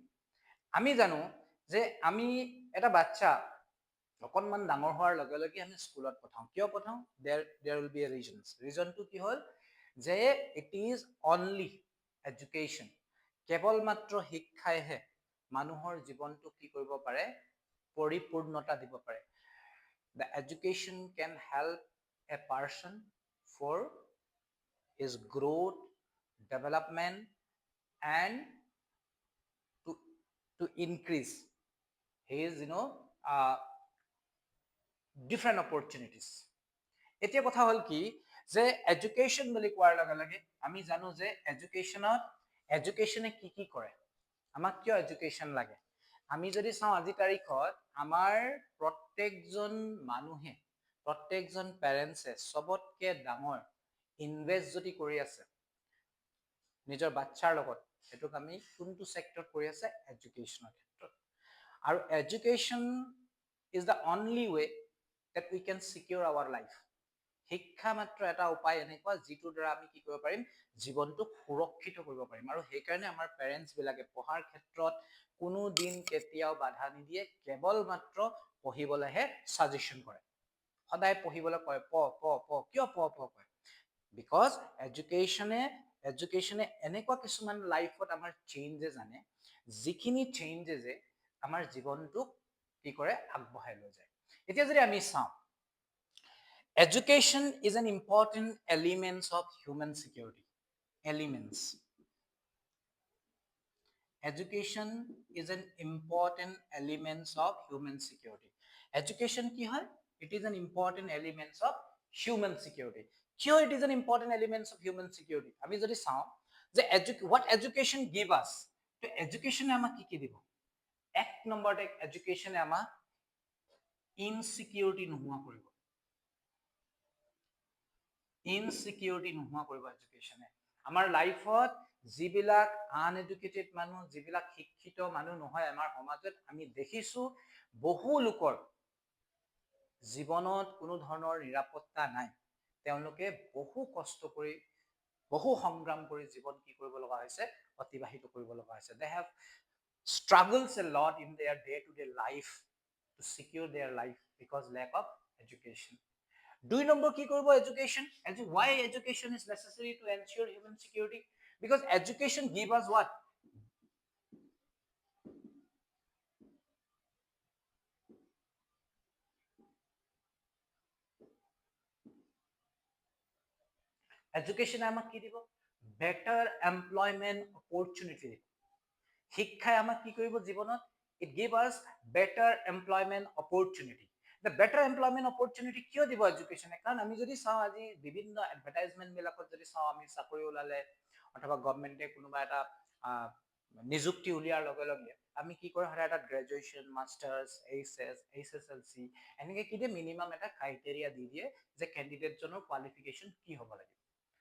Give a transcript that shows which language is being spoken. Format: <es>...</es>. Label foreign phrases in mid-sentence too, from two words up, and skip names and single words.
<as>আমি জানো যে আমি এটা বাচ্চা অকণমান ডাঙৰ হোৱাৰ লগে লগে আমি স্কুলত পঠাওঁ। কিয় পঠাওঁ?</as> <en>there will be a reasons.</en> <as>ৰিজনটো কি হ'ল যে</as> <en>it is only education,</en> <as>কেৱল মাত্ৰ শিক্ষাইহে মানুহৰ জীৱনটো কি কৰিব পাৰে, পৰিপূৰ্ণতা দিব পাৰে।</as> <en>The education can help a person for his growth, development and to increase his different opportunities.</en> <as>এতিয়া কথা হ'ল কি যে এডুকেশ্যন বুলি কোৱাৰ লগে লগে আমি জানো যে এডুকেশ্যনে কি কি কৰে, আমাক কিয় এডুকেশ্যন লাগে। আমি যদি চাওঁ আজি তাৰিখত আমাৰ প্ৰত্যেকজন মানুহে, প্ৰত্যেকজন পেৰেণ্টছে চবতকে ডাঙৰ ইনভেষ্ট যদি কৰি আছে নিজৰ বাচ্চাৰ লগত, সেইটোক আমি কোনটো চেক্টৰত কৰি আছে, এডুকেশ্যনৰ ক্ষেত্ৰত।</as> <en>আৰু education is the only way that we can secure our life.</en> <as>শিক্ষা মাত্ৰ এটা উপায় এনেকুৱা যিটোৰ দ্বাৰা আমি কি কৰিব পাৰিম, জীৱনটোক সুৰক্ষিত কৰিব পাৰিম। আৰু সেইকাৰণে আমাৰ পেৰেণ্টছ বিলাকে পঢ়াৰ ক্ষেত্ৰত কোনো দিন কেতিয়াও বাধা নিদিয়ে, কেৱল মাত্ৰ পঢ়িবলৈহে ছাজেশ্যন কৰে। সদায় পঢ়িবলৈ কয়, কিয় কয়?</as> <en>because educationে</en> <as>এনেকুৱা কিছুমান লাইফত আমাৰ চেঞ্জেছ আনে, যিখিনি চেঞ্জেছে আমাৰ জীৱনটোক কি কৰে, আগবঢ়াই লৈ যায়। এতিয়া যদি আমি চাওঁ,</as> <en>education is an important element of human security. Education is an important element of human security.</en> <as>Education কি হয়?</as> <en>It is an important element of human security. কিয় it is an important element of human security?</en> <as>আমি যদি চাওঁ যে</as> <en>what education give us,</en> <as>তো এডুকেশ্যনে আমাক কি কি দিব? এক নম্বৰতে এডুকেশ্যনে আমাক ইনচিকিউৰিটি নোহোৱা কৰিব। ইনচিকিউৰিটি নোহোৱা কৰিব এডুকেশ্যনে। আমাৰ লাইফত যিবিলাক আনএডুকেটেড মানুহ, যিবিলাক শিক্ষিত মানুহ নহয় আমাৰ সমাজত, আমি দেখিছো বহু লোকৰ জীৱনত কোনো ধৰণৰ নিৰাপত্তা নাই। তেওঁলোকে বহু কষ্ট কৰি, বহু সংগ্ৰাম কৰি জীৱন কি কৰিব লগা হৈছে, অতিবাহিত কৰিব লগা হৈছে।</as> <en>They have struggles a lot in their day-to-day life to secure their life because lack of education.</en> <as>2 নম্বৰ কি কৰিব এডুকেশ্যন?</as> <en>Why education is necessary to ensure human security? Because education give us what?</en> <as>Education আমাক কি দিব?</as> <en>Better employment opportunity.</en> <as>শিক্ষাই আমাক কি কৰিব জীৱনত?</as> <en>It give us better employment opportunity. The better employment opportunity</en> <as>কিয় দিব এডুকেশ্যনে? কাৰণ আমি যদি চাওঁ আজি বিভিন্ন এডভাৰটাইজমেন্ট বিলাকত যদি চাওঁ, আমি চাকৰি ওলালে অথবা গভৰ্ণমেণ্টে কোনোবা এটা নিযুক্তি উলিয়াৰ লগে লগে আমি কি কৰোঁ, সদায় এটা গ্ৰেজুৱেশ্যন, মাষ্টাৰ্ছ, HSLC এনেকে কি দিয়ে, মিনিমাম এটা ক্ৰাইটেৰিয়া দি দিয়ে যে কেণ্ডিডেটজনৰ কোৱালিফিকেশ্যন কি হ'ব লাগে।</as>